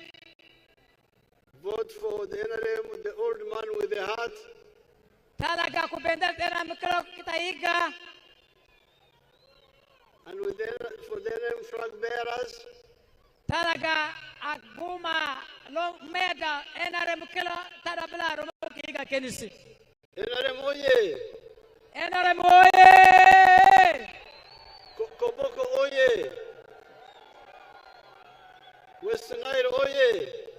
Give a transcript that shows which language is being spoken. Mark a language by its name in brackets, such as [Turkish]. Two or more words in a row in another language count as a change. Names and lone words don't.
[English] Vote for the NRM, the old man with the heart. [Kakwa] Talaga ku bendele NRM kilo kita iga. [English] And for the NRM flag bearers. [Kakwa] Talaga aguma lo meda NRM kilo tarabla romo kiga kenisi. NRM oye! NRM oye! Koboko oye! Western Nile oye!